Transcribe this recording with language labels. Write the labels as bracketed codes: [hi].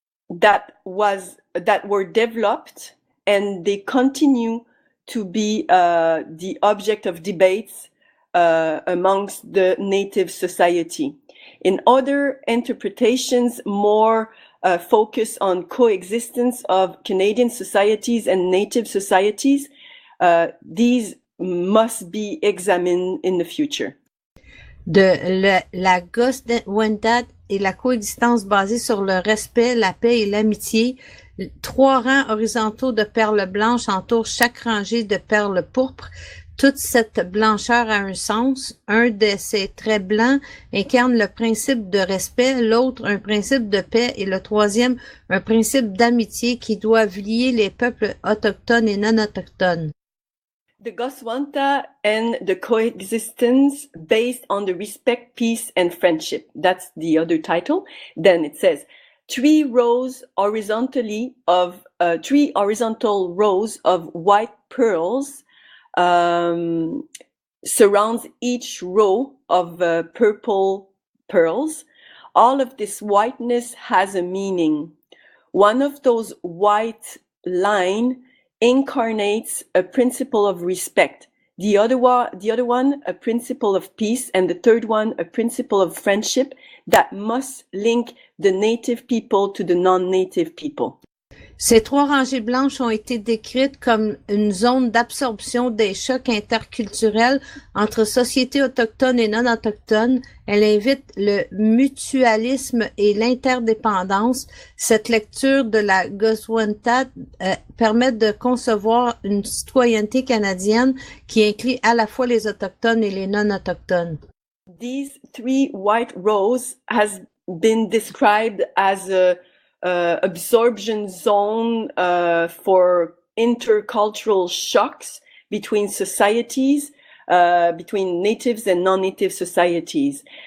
[en] that were developed, and they continue to be the object of debates amongst the native society. In other interpretations, more focus on coexistence of Canadian societies and native societies. These must be examined in the future. [fr] La gosse de Wendat et la coexistence basée sur le respect, la paix et l'amitié. 3 rangs horizontaux de perles blanches entourent chaque rangée de perles pourpres. Toute cette blancheur a un sens. Un de ces traits blancs incarne le principe de respect, l'autre un principe de paix et le troisième un principe d'amitié qui doivent lier les peuples autochtones et non autochtones. [en] The Goswanta and the coexistence based on the respect, peace, and friendship. That's the other title. Then it says, 3 horizontal rows of white pearls surrounds each row of purple pearls. All of this whiteness has a meaning. One of those white lines incarnates a principle of respect. The other one, a principle of peace, and the third one, a principle of friendship that must link the native people to the non-native people. [fr] Ces 3 rangées blanches ont été décrites comme une zone d'absorption des chocs interculturels entre sociétés autochtones et non autochtones. Elle invite le mutualisme et l'interdépendance. Cette lecture de la Goswanta permet de concevoir une citoyenneté canadienne qui inclut à la fois les autochtones et les non autochtones. [en] These 3 white rows has been described as a absorption zone for intercultural shocks between societies, between natives and non-native societies.